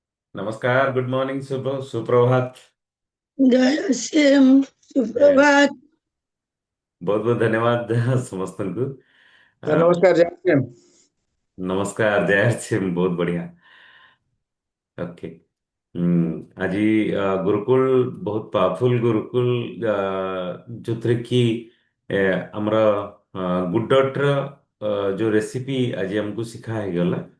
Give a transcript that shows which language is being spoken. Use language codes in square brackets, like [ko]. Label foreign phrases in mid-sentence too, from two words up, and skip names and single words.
[hi] नमस्कार, [en] good morning, [hi] सुप्रभात। जय श्याम जय सुप्रभात। बहुत बहुत धन्यवाद ସମସ୍ତଙ୍କୁ। तो ଆ, नमस्कार जय श्याम। [or] ନମସ୍କାର, ଜୟ ସିଂ, ବହୁତ ବଢିଆ। ଓକେ। ଆଜି ଗୁରୁକୁଲ ବହୁତ ପାୱାରଫୁଲ ଗୁରୁକୁଲ, ଯୋଉଥିରେ କି ଆମର ଗୁଡର ଯୋଉ ରେସିପି ଆଜି ଆମକୁ ଶିଖା ହେଇଗଲା।